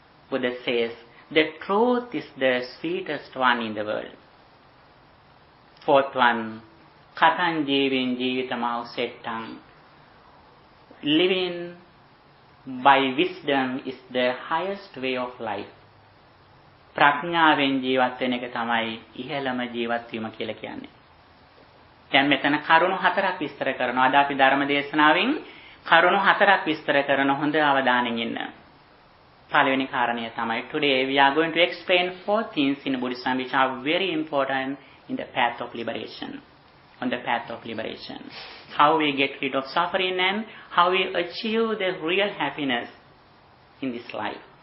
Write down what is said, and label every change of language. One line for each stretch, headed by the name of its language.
English: Buddha says, the truth is the sweetest one in the world. Fourth one,
Pali: Katan jivin jivitamahu settam.
English: Living by wisdom is the highest way of life.
Sinhala: ප්‍රඥාවෙන් ජීවත් වෙන එක තමයි ඉහළම ජීවත් වීම කියලා කියන්නේ. දැන් මෙතන කරුණු 4ක් විස්තර කරනවා. අද අපි ධර්ම දේශනාවෙන් කරුණු 4ක් විස්තර කරන හොඳ අවධානයෙන් ඉන්න. පළවෙනි කාරණය තමයි,
English: today we are going to explain 4 things in Buddhism which are very important in the path of liberation. On the path of liberation. How we get rid of suffering and how we achieve the real happiness in this life.